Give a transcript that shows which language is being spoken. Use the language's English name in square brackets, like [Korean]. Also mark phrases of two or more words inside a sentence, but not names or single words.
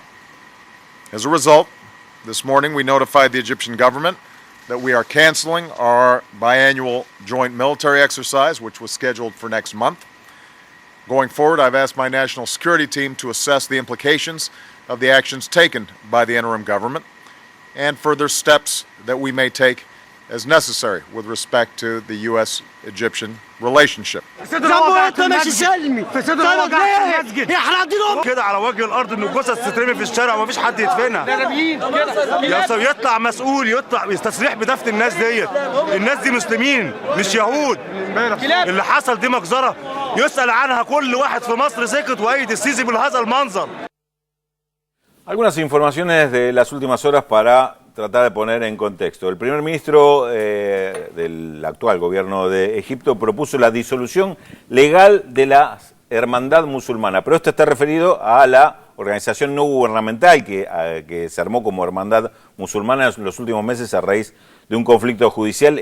[English] As a result, this morning we notified the Egyptian government that we are canceling our biannual joint military exercise, which was scheduled for next month. Going forward, I've asked my national security team to assess the implications of the actions taken by the interim government and further steps that we may take as necessary with respect to the U.S.-Egyptian relationship. [Arabic] كده على وجه الارض ان الجثث تترمي في الشارع ومفيش حد يدفنها. يطلع مسؤول يطلع تصريح بدفن الناس ديت. الناس دي مسلمين مش يهود. اللي حصل دي مجزرة يسأل عنها كل واحد في مصر سكت وأيد السيسي بهذا المنظر. [Spanish] Algunas informaciones de las últimas horas para tratar de poner en contexto. El primer ministro del actual gobierno de Egipto propuso la disolución legal de la Hermandad Musulmana, pero esto está referido a la organización no gubernamental que se armó como Hermandad Musulmana en los últimos meses a raíz de un conflicto judicial.